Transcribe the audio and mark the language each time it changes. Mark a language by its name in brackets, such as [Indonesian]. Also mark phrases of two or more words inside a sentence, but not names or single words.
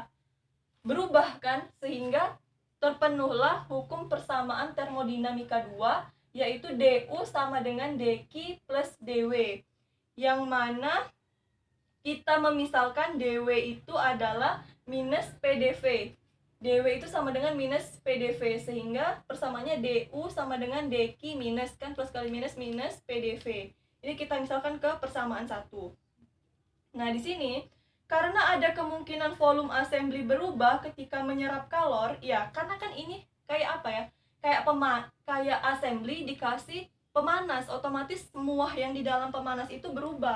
[Indonesian] Berubah kan, sehingga terpenuhlah hukum persamaan termodinamika 2, yaitu du sama dengan dq plus dw, yang mana kita memisalkan dw itu adalah minus pdv. dw itu sama dengan minus pdv, sehingga persamaannya du sama dengan dq minus, kan plus kali minus minus pdv. Ini kita misalkan ke persamaan 1. Nah, di sini karena ada kemungkinan volume assembly berubah ketika menyerap kalor, ya karena kan ini kayak apa ya? Kayak assembly dikasih pemanas, otomatis semua yang di dalam pemanas itu berubah.